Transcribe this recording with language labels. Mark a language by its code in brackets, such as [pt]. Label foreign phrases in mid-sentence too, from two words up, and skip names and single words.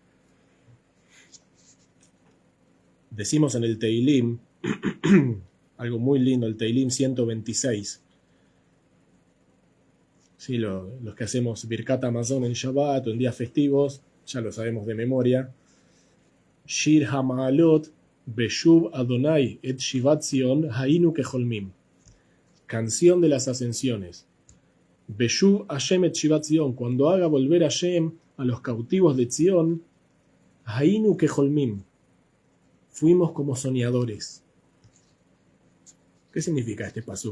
[es] Decimos en el Teilim, algo muy lindo, el Teilim 126. Sí, los que hacemos Birkat Hamazon en Shabbat o en días festivos, ya lo sabemos de memoria. [he] שיר המעלות בשוב ה' את שיבת ציון היינו כחולמים. [es] Canción de las ascensiones. [he] בשוב השם את שיבת ציון. [es] Cuando haga volver Hashem a los cautivos de Zion, [he] היינו כחולמים. [es] Fuimos como soñadores. ¿Qué significa este pasuk?